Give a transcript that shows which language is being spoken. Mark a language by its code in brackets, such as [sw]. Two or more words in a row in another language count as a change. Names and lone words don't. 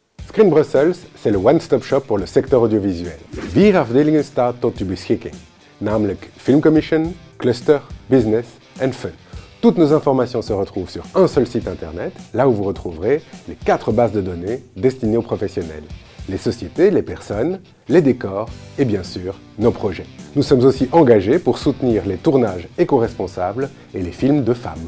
[fr] Screen Brussels, c'est le [en] one-stop shop [fr] pour le secteur audiovisuel. [nl] 4 afdelingen staan tot uw beschikking, namelijk Filmcommission, Cluster, Business en Fun. [fr] Toutes nos informations se retrouvent sur un seul site internet, là où vous retrouverez les 4 bases de données destinées aux professionnels. Les sociétés, les personnes, les décors et bien sûr, nos projets. Nous sommes aussi engagés pour soutenir les tournages éco-responsables et les films de femmes.